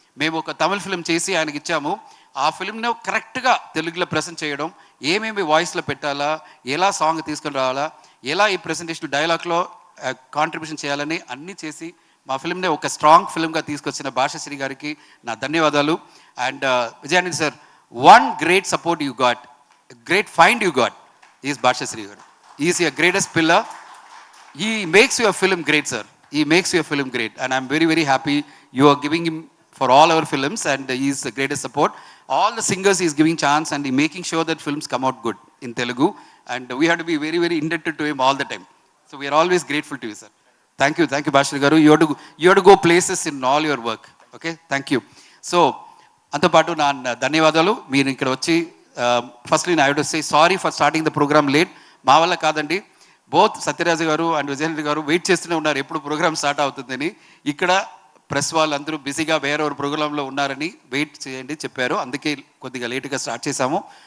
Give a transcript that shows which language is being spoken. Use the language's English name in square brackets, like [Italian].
[Telugu] మేము ఒక తమిళ్ ఫిల్మ్ చేసి ఆయనకి ఇచ్చాము, ఆ ఫిల్మ్ను కరెక్ట్గా తెలుగులో ప్రెజెంట్ చేయడం, ఏమేమి వాయిస్లో పెట్టాలా, ఎలా సాంగ్ తీసుకొని రావాలా, ఎలా ఈ ప్రెజెంటేషన్ డైలాగ్లో కాంట్రిబ్యూషన్ చేయాలని అన్నీ చేసి మా ఫిల్మ్ని ఒక స్ట్రాంగ్ ఫిల్మ్గా తీసుకొచ్చిన భాషశ్రీ గారికి నా ధన్యవాదాలు. [English] And Vijayanand sir, one great support you got, great find you got is Bhashashri గారు. Is your greatest pillar. He makes your film great, sir. He makes your film great. And I'm very, very happy you are giving him for all our films, and he is the greatest support. All the singers he is giving chance and he making sure that films come out good in Telugu. And we have to be very, very indebted to him all the time. So we are always grateful to you, sir. Thank you, Bashir Garu. You have to go places in all your work. Okay, thank you. [Telugu] So, అంతో పాటు నా ధన్యవాదాలు. మీరు ఇక్కడ వచ్చి [English] Firstly I have to say sorry for starting the programme late. [Telugu] మా వల్ల కాదండి. బోత్ సత్యరాజు గారు అండ్ విజయరెడ్డి గారు వెయిట్ చేస్తూనే ఉన్నారు ఎప్పుడు ప్రోగ్రామ్ స్టార్ట్ అవుతుందని. ఇక్కడ ప్రెస్ వాళ్ళందరూ బిజీగా వేరెవరు ప్రోగ్రాంలో ఉన్నారని వెయిట్ చేయండి చెప్పారు, అందుకే కొద్దిగా లేట్గా స్టార్ట్ చేశాము.